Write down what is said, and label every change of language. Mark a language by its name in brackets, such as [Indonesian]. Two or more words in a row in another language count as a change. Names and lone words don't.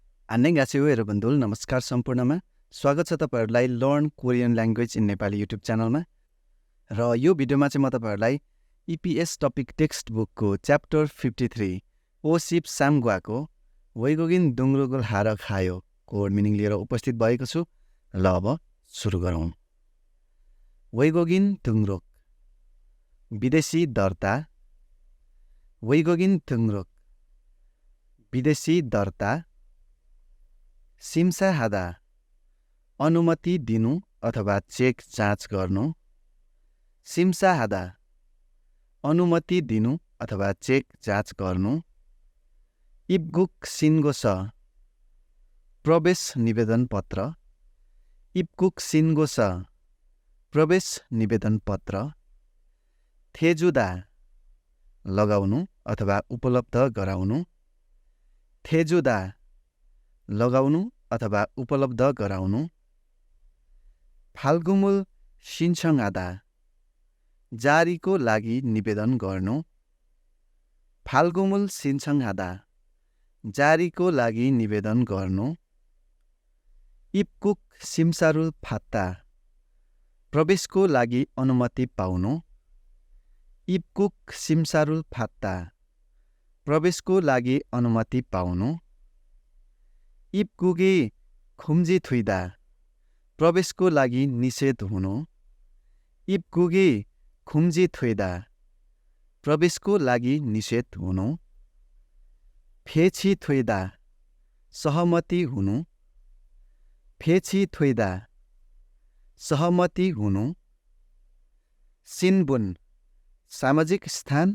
[Korean] 안녕하세요 여러분들 [Nepali] नमस्कार सम्पूर्णमा स्वागत छ तपाईहरुलाई [English] learn Korean language in Nepali YouTube [Nepali] च्यानलमा र यो भिडियोमा चाहिँ म तपाईहरुलाई EPS टपिक [English] text bookको chapter [Nepali] 53 [Korean] 오십삼과को 외국인 등록을 하러 가요 [Nepali] को मिनिङ लिएर उपस्थित भएको छु। ल अब सुरु गरौँ। [Korean] 외국인 등록 [Nepali] विदेशी दर्ता, [Korean] 외국인 등록 [Nepali] विदेशी दर्ता, 심사하다 अनुमति दिनु अथवा चेक जाँच गर्नु, 심사하다 अनुमति दिनु अथवा चेक जाँच गर्नु, [Korean] 입국 [Nepali] 신고서 प्रवेश निवेदन पत्र, [Korean] 입국 신고서 प्रवेश [Nepali] निवेदन पत्र, थेजुदा लगाउनु अथवा उपलब्ध गराउनु, थेजुदा लगाउनु अथवा उपलब्ध गराउनु, [Korean] 발급물 신청하다 [Nepali] जारीको लागि निवेदन गर्नु, [Korean] 발급물 신청하다 [Nepali] जारीको लागि निवेदन गर्नु, [Korean] 입국 심사를 받다 [Nepali] प्रवेशको लागि अनुमति पाउनु, [Korean] 입국 심사를 받다 [Nepali] प्रवेशको लागि अनुमति पाउनु, [Korean] 입국이 금지되다 [Nepali] प्रवेशको लागि निषेध हुनु, [Korean] 입국이 금지되다 [Nepali] प्रवेशको लागि निषेध हुनु, 배치되다 सहमति हुनु, 배치되다 सहमति हुनु, सिन्बुन सामाजिक स्थान